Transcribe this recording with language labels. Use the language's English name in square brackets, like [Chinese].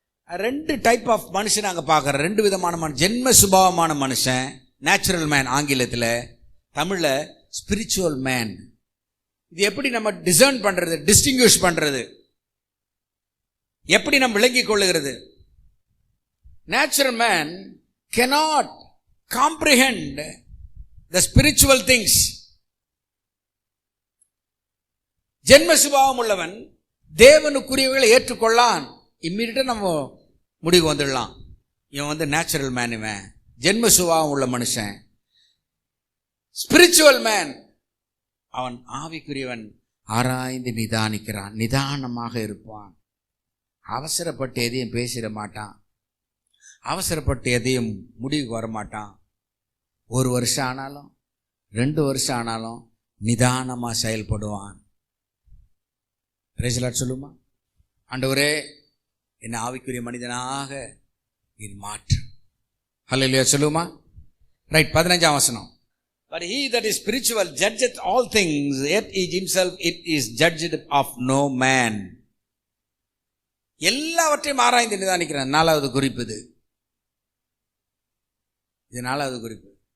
[Tamil] ரெண்டு type of மனுஷன் நாங்கள் பார்க்குறோம். ரெண்டு விதமான ஜென்ம சுபாவமான மனுஷன், நேச்சுரல் மேன் ஆங்கிலத்தில், தமிழில் ஸ்பிரிச்சுவல் மேன். இது எப்படி நம்ம டிசர்ன் பண்றது, டிஸ்டிங்விஷ் பண்றது, எப்படி நம்ம விளங்கிக் கொள்ளுகிறது? [English] Natural man cannot comprehend the spiritual things. [Tamil] ஜென்ம சுபாவம் உள்ளவன் தேவனுக்குரியவர்களை ஏற்றுக்கொள்ளான். இம்மீடியட்டா நம்ம முடிவு வந்துடலாம், இவன் நேச்சுரல் மேன், இவன் ஜென்ம சுபாவம் உள்ள மனுஷன். ஸ்பிரிச்சுவல் மேன், அவன் ஆவிக்குரியவன், ஆராய்ந்து நிதானிக்கிறான், நிதானமாக இருப்பான், அவசரப்பட்டு எதையும் பேசிட மாட்டான், அவசரப்பட்டு எதையும் முடிவுக்கு வரமாட்டான். 1 வருஷம் ஆனாலும் 2 வருஷம் ஆனாலும் நிதானமா செயல்படுவான். பிரைஸ் தி லார்ட் சொல்லுமா? ஆண்டவரே, என்ன ஆவிக்குரிய மனிதனாக இது மாற்று. ஹல்லேலூயா சொல்லுமா? ரைட். 15ஆம் வசனம். [English] But he that is spiritual judgeth all things, yet he himself it is judged of no man. [Tamil] எல்லாவற்றையும் ஆராய்ந்து நிதானிக்கிறான். 4வது குறிப்பு இது 4வது குறிப்பு.